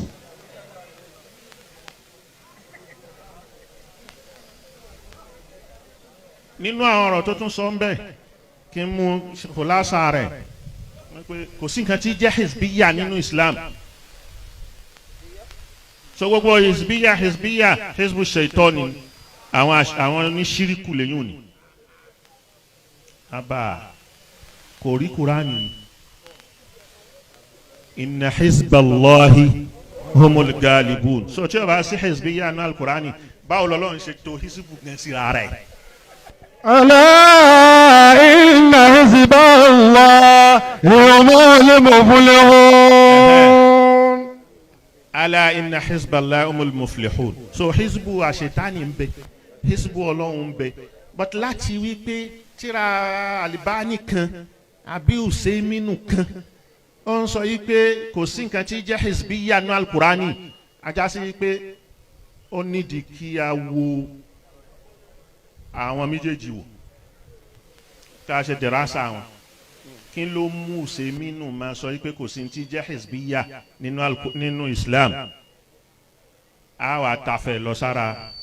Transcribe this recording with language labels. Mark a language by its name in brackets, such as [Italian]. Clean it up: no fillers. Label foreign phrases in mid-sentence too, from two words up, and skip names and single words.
[Yoruba] nínú àwọn ọ̀rọ̀ tó tún sọ ń bẹ̀ kí n mú kòlásà rẹ̀ kò sí nǹkan tí jẹ́ hizbiya nínú Islam so gbogbo hizbiya [Arabic] حزب الشيطان [Yoruba] àwọn oníṣíríkù lẹ́yìn ni abba kò rí Kùránì [Arabic] إن حزب الله هم الغالبون [Yoruba] so tí o bá sí hizbiya náà Kùránì báwo lọ́lọ́run ṣe tó hizbu gan sí ara ẹ̀. [Arabic] ألا إن حزب الله هم المفلحون. ألا إن حزب الله هم المفلحون. [Yoruba] so hizbu àṣetánì ń bẹ hizbu Ọlọ́run ń bẹ but láti wí pé tíra Al-Albani kan àbí Usaiminu kan ó ń sọ yí pé kò sí nǹkan tí jẹ́ hizbiya nínú Al-Qur'ani ajá sí yí pé ó nídìí kí a wo àwọn méjèèjì wò ká ṣe dẹ̀rásà wọn kí ló mú Usaiminu máa sọ pé kò sí ti jẹ́ hizbiya nínú Islam a wà tafẹ̀ lọ sára